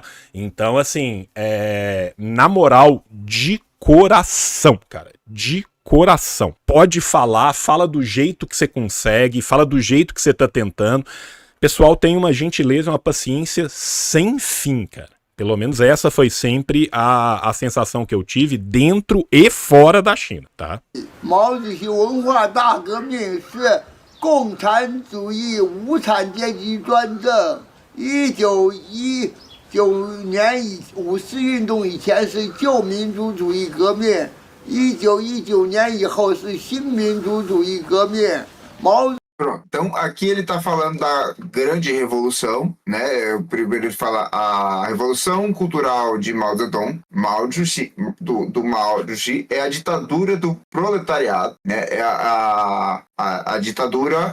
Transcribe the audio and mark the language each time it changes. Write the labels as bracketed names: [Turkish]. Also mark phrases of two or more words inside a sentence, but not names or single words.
[Portuguese] Então, assim, na moral, de coração, cara, de coração. Pode falar, fala do jeito que você consegue, fala do jeito que você tá tentando. Pessoal, tem uma gentileza, uma paciência sem fim, cara. Pelo menos essa foi sempre a sensação que eu tive dentro e fora da China, tá? [Chinese] 毛主席文化大革命是共产主义无产阶级专政。1919年50运动以前是旧民主主义革命，1919年以后是新民主主义革命。毛 [Portuguese] Pronto. Então, aqui ele está falando da grande revolução, né? Primeiro ele fala a revolução cultural de Mao Zedong, Mao Zedong, do Mao Zedong, é a ditadura do proletariado, né? É a ditadura...